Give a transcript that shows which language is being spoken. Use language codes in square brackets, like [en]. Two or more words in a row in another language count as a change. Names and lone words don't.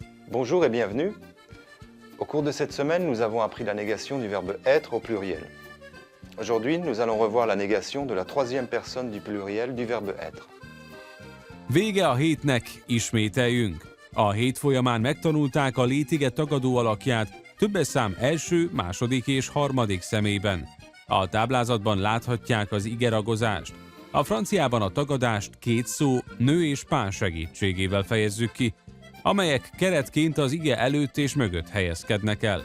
[fr] Bonjour et bienvenue. Au cours de cette semaine, nous avons appris la négation du verbe être au pluriel. Aujourd'hui, nous allons revoir la négation de la troisième personne du pluriel du verbe être. [hu] Vége a hétnek, ismételjünk. A hét folyamán megtanulták a létige tagadó alakját többes szám első, második és harmadik személyben. A táblázatban láthatják az igeragozást. A franciában a tagadást két szó, nő és pán segítségével fejezzük ki, amelyek keretként az ige előtt és mögött helyezkednek el.